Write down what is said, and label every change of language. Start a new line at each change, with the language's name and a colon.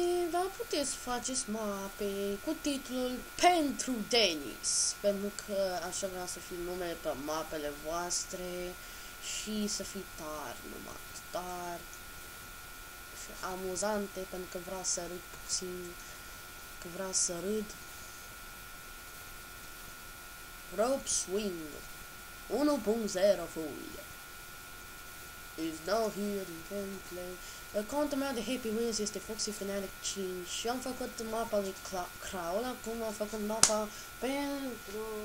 Romanian: Da, puteți să faceți mape cu titlul Pentru Denis, pentru că așa vreau să fie numele pe mapele voastre și să fie tari numai, tari și amuzante, pentru că vreau să râd puțin, că vreau să râd.
English: Rope Swing 1.0 full is now here in gameplay.
Romanian: Contul meu de Happy Wheels este Foxy Fanatic 5 și am făcut mapa lui Crawl, acum am făcut mapa pentru...